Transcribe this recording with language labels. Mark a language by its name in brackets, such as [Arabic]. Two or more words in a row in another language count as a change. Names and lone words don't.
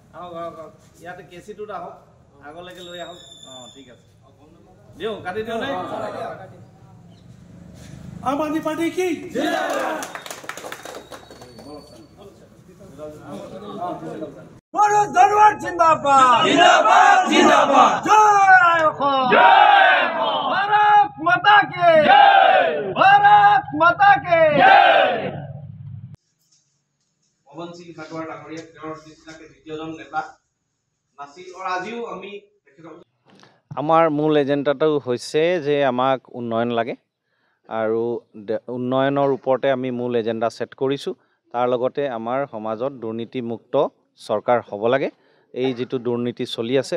[Assamese] আহক আহক আহক ইয়াতে কেচিটোত আহক আগলৈকে লৈ আহক ঠিক আছে দিওঁ কাটি দিওঁ নে [Hindi] आम आदमी पार्टी की धनबाद जिंदाबाद जिंदाबाद जिंदाबाद जय हो जय हो भारत माता के जय भारत माता के जय [Assamese] पवन सिंह खाटुआ डांगरिया তেওঁৰ নিচিনাকে দ্বিতীয়জন নেতা নাছিল আৰু আজিও আমি আমাৰ মূল এজেন্ডাটো হৈছে যে আমাক উন্নয়ন লাগে আৰু উন্নয়নৰ ওপৰতে আমি মূল এজেন্ডা সেট কৰিছো তাৰ লগতে আমাৰ সমাজত দুৰ্নীতিমুক্ত সৰকাৰ হ'ব লাগে এই যেটো দুৰ্নীতি চলি আছে